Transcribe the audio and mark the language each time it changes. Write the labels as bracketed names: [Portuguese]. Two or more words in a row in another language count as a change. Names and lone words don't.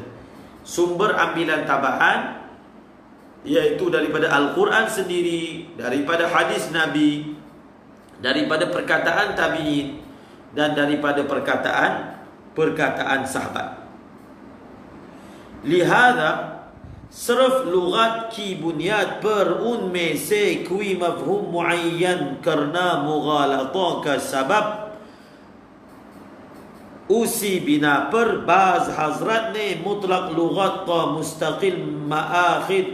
[Malay] Sumber ambilan tambahan iaitu daripada Al-Quran sendiri, daripada hadis Nabi, daripada perkataan tabi'in, dan daripada perkataan sahabat. [Urdu] Lihada صرف لغات کی بنیاد پر ان میں سے کوئی مفہوم معین کرنا مغالطوں کا سبب اسی بنا پر بعض حضرات نے مطلق لغت کا مستقل مآخذ